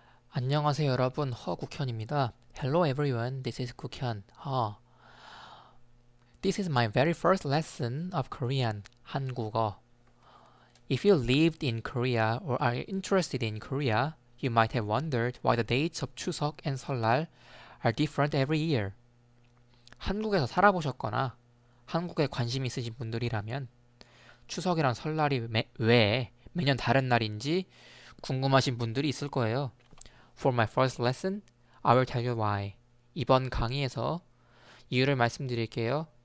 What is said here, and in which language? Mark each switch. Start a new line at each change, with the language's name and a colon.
Korean: 안녕하세요 여러분, 허국현입니다.
English: Hello everyone, this is 국현. This is my very first lesson of Korean, 한국어. If you lived in Korea or are interested in Korea, you might have wondered why the dates of 추석 and 설날 are different every year.
Korean: 한국에서 살아보셨거나 한국에 관심 있으신 분들이라면 추석이랑 설날이 왜 매년 다른 날인지 궁금하신 분들이 있을 거예요.
English: For my first lesson, I will tell you why.
Korean: 이번 강의에서 이유를 말씀드릴게요.